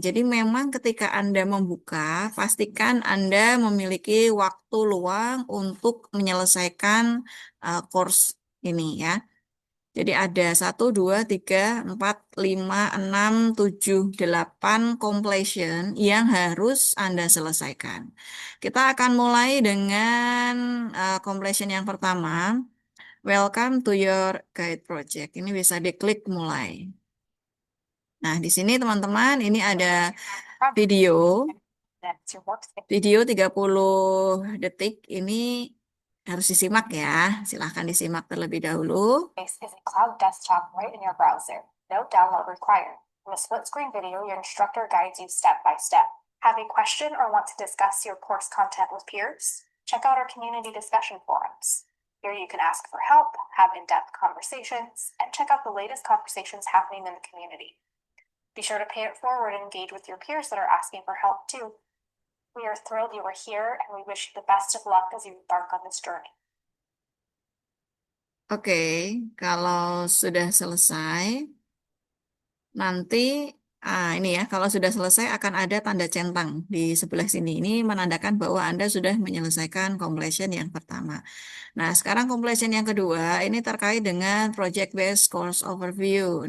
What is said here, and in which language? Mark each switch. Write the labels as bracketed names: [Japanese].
[Indonesian] Jadi memang ketika Anda membuka, pastikan Anda memiliki waktu luang untuk menyelesaikan course ini ya. Jadi ada 1, 2, 3, 4, 5, 6, 7, 8 completion yang harus Anda selesaikan. Kita akan mulai dengan completion yang pertama. [English] Welcome to your guide project. [Indonesian] Ini bisa diklik mulai. Nah, di sini teman-teman, ini ada video. Video 30 detik ini harus disimak ya. Silahkan disimak terlebih dahulu. [English] Is a cloud desktop right in your browser. No download required. In a split-screen video, your instructor guides you step by step. Have a question or want to discuss your course content with peers? Check out our community discussion forums. Here you can ask for help, have in-depth conversations, and check out the latest conversations happening in the community. Be sure to pay it forward and engage with your peers that are asking for help too. We are thrilled you are here, and we wish you the best of luck as you embark on this journey. [Indonesian] Oke, kalau sudah selesai, nanti ini ya, kalau sudah selesai akan ada tanda centang di sebelah sini. Ini menandakan bahwa Anda sudah menyelesaikan completion yang pertama. Nah, sekarang completion yang kedua ini terkait dengan project based course overview.